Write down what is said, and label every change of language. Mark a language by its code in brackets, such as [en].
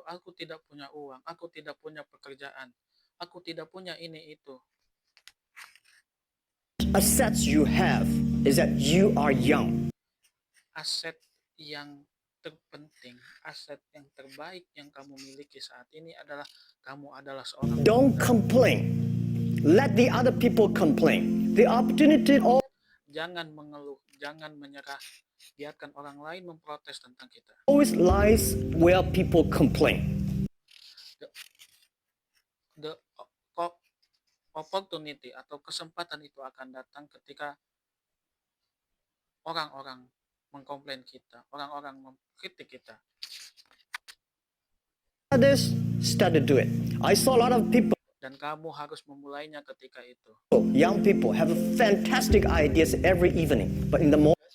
[id] Aku tidak punya uang, aku tidak punya pekerjaan, aku tidak punya ini itu. [en] Assets you have is that you are young. [id] Aset yang terpenting, aset yang terbaik yang kamu miliki saat ini adalah kamu adalah seorang [en] Don't [id] pemuda. [en] complain. Let the other people complain. The opportunity [id] Jangan mengeluh, jangan menyerah. Biarkan orang lain memprotes tentang kita. [en] always lies where people complain. The o- opportunity [id] atau kesempatan itu akan datang ketika orang-orang mengkomplain kita, orang-orang mengkritik kita. [en] Others start to do it. I saw a lot of people, [id] Dan kamu harus memulainya ketika itu. [en] young people, have fantastic ideas every evening, but in the morning,